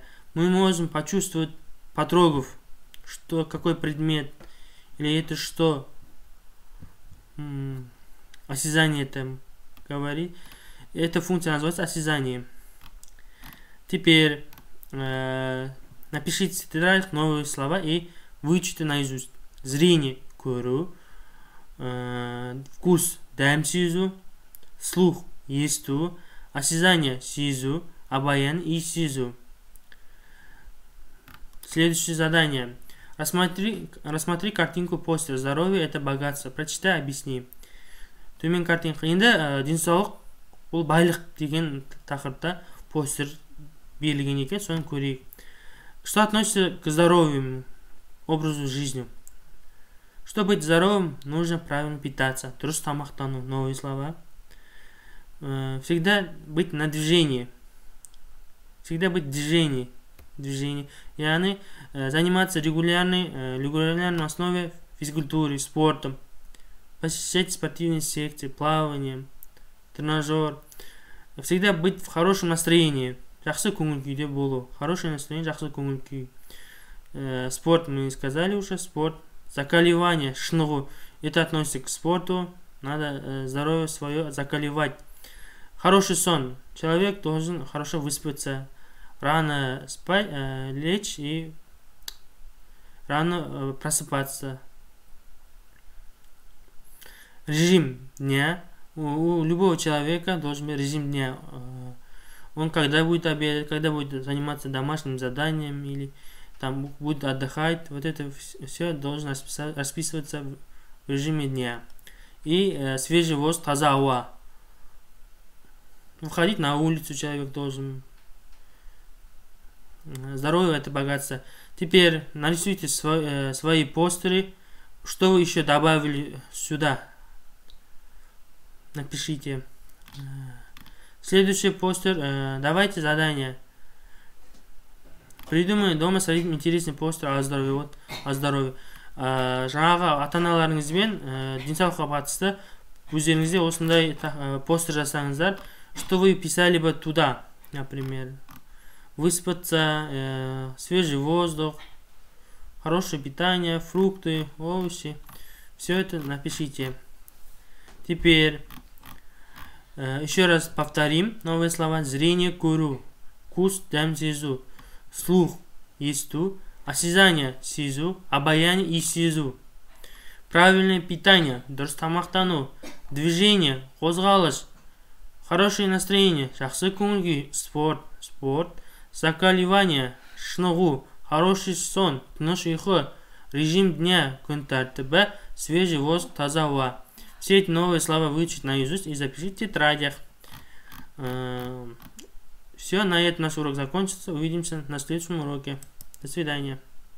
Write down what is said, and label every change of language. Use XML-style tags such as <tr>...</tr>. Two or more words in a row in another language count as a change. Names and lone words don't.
<ru>Мы можем почувствовать, потрогав, что какой предмет или это что. Осязание там говорит. Эта функция называется осязание. Теперь напишите в тетрадях новые слова и выучите наизусть. Зрение,</ru> <kk>көру. Вкус, дәм сезу. Слух, есту. Осязание, сезу.</kk> <ru>Обаяние и сезу. Следующее задание. Рассмотри картинку постер. Здоровье — это богатство. Прочитай, объясни.</ru> <kk>Төмен картинка. Енді денсаулық бұл байлық деген тақырыпта постер берілген екен, соны көрейік.</kk> <ru>Что относится к здоровью, образу жизни? Чтобы быть здоровым, нужно правильно питаться.</ru> <kk>Дұрыс тамақтану.</kk> <ru>Новые слова. Всегда быть на движении. Всегда быть в движении. Яғни заниматься регулярной основе физкультурой, спортом. Посещать спортивные секции, плавание, тренажер. Всегда быть в хорошем настроении.</ru> <kk>Жақсы көңіл күйде болу.</kk> <ru>Хорошее настроение,</ru> <kk>жақсы көңіл күй.</kk> <ru>Спорт, мы сказали уже, спорт. Закаливание, шнығу. Это относится к спорту. Надо здоровье свое закаливать. Хороший сон. Человек должен хорошо выспаться. Рано спать, лечь и рано просыпаться. Режим дня. У любого человека должен быть режим дня. Он когда будет обедать, когда будет заниматься домашним заданием или там будет отдыхать. Вот это все должно расписываться в режиме дня. И свежий воздух,</ru> <kk>таза ауа.</kk> <ru>Выходить на улицу человек должен. Здоровье — это богатство. Теперь нарисуйте свои постеры. Что вы еще добавили сюда? Напишите. Следующий постер. Давайте задание. Придумай дома свои интересный постер о здоровье. Вот, о здоровье.</ru> <kk>Жаңағы ата-аналарыңызбен денсаулыққа қатысты өздеріңізде осындай постер жасаңыздар.</kk> <ru>Что вы писали бы туда, например? Выспаться, свежий воздух, хорошее питание, фрукты, овощи. Все это напишите. Теперь еще раз повторим новые слова. Зрение,</ru> <kk>көру. Вкус, дәм сезу. Слух, есту.</kk> <ru>Осязание, сезу. Обаяние и сезу. Правильное питание,</ru> <kk>дұрыс тамақтану.</kk> <ru>Движение, қозғалыс. Хорошее настроение,</ru> <kk>жақсы көңіл-күй.</kk> <ru>Спорт. Закаливание, шынығу. Хороший сон,</ru> <kk>тыныш ұйқы.</kk> <ru>Режим дня,</ru> <kk>күн тәртібі.</kk> <ru>Свежий воздух,</ru> <kk>таза ауа.</kk> <ru>Все эти новые слова выучить наизусть и запишите в тетрадях. Все, на этом наш урок закончится. Увидимся на следующем уроке. До свидания.</ru>